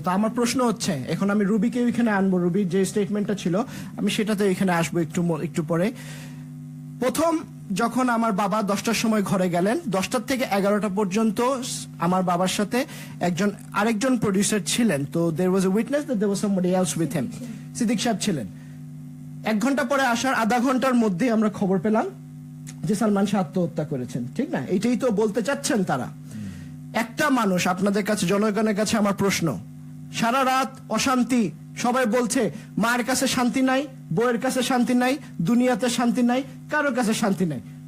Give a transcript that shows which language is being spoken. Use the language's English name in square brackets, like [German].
[Bangla] তো আমার প্রশ্ন হচ্ছে, এখন আমি রুবিকে এখানে আনবো, রুবির যে স্টেটমেন্টটা ছিল আমি সেটাতে এখানে আসবো একটু পরে। প্রথম যখন আমার বাবা 10টার সময় ঘরে গেলেন, 10টা থেকে 11টা পর্যন্ত আমার বাবার সাথে আরেকজন প্রডিউসার ছিলেন। [English] তো there was a witness that there was somebody else with him, [Bangla] Siddique সাহেব ছিলেন। 1 ঘন্টা পরে আসার আধা ঘন্টার মধ্যে আমরা খবর পেলাম যে সালমান শাহ আত্মহত্যা করেছেন। ঠিক না? এটাই তো বলতে চাচ্ছেন তারা। একটা মানুষ, আপনাদের কাছে, জনগণের কাছে আমার প্রশ্ন, সারা রাত অশান্তি, সবাই বলছে মায়ের কাছে শান্তি নাই, বউয়ের কাছে শান্তি নাই, দুনিয়াতে শান্তি নাই, কারোর কাছে শান্তি নাই।